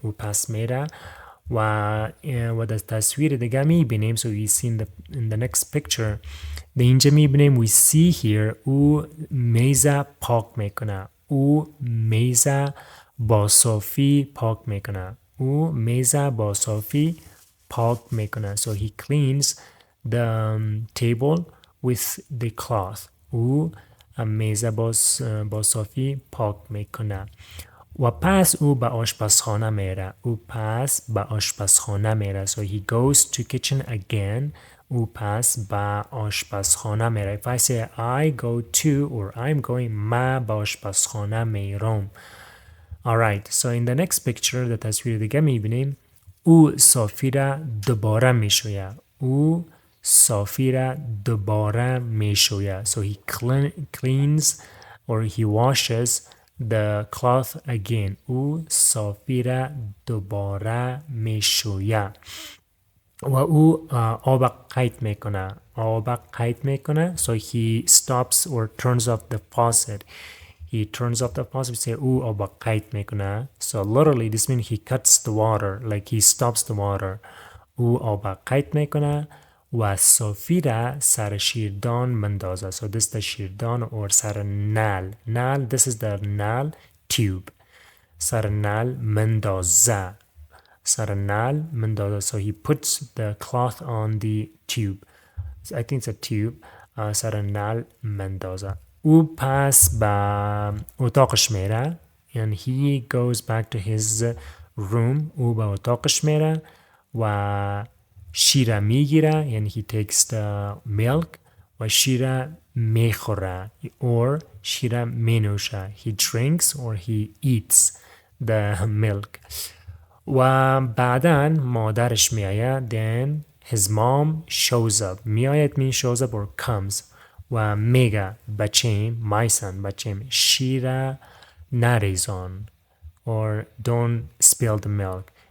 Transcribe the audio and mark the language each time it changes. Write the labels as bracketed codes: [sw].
[fa] او پس میره و در تصویر دیگه میبینیم, [en] so we see in the next picture, [fa] در اینجا میبینیم [en] we see here [fa] او میزه پاک میکنه. او میزه با صافی پاک میکنه. او میزه با صافی پاک میکنه. [en] So he cleans the table with the cloth. [fa] او میزه با صافی پاک میکنه. و پس او به آشپزخانه میره. او پس به آشپزخانه میره. [en] So he goes to kitchen again. [fa] او پس به آشپزخانه میره. [en] If I say I go to or I'm going, [fa] ما به آشپزخانه میرم. [en] Alright, so in the next picture, [fa] در تصویر دیگه میبینیم او صافی را دوباره میشویه. او صافی را دوباره میشویه. [en] So he cleans or he washes the cloth again. [fa] او صافی را دوباره میشویه. و او آب قید میکنه. [en] So he stops or turns off the faucet. he turns off the faucet. [fa] Say او آب قطع میکنه. [en] So literally this means he cuts the water, like he stops the water. [fa] او آب قطع میکنه و صافی را سر شیردان مندازه. [en] So this is the شیردان or سر نل. نل, this is the نل tube. [fa] سر نل مندازه. سر نل مندازه. [en] So he puts the cloth on the tube. I think it's a tube. [fa] سر نل مندازه. او پس به اتاقش میره. [en] And he goes back to his room. [fa] او به اتاقش میره و شیر میگیره. یعنی [en] he takes the milk [fa] و شیر میخوره or شیر مینوشه. [en] He drinks or he eats the milk. [fa] و بعدا مادرش میآید. [en] Then his mom shows up. میآید means shows up or comes. [fa] و میگه بچیم, [en] my son, [fa] بچیم شیر نریزان [en] or don't spill the milk.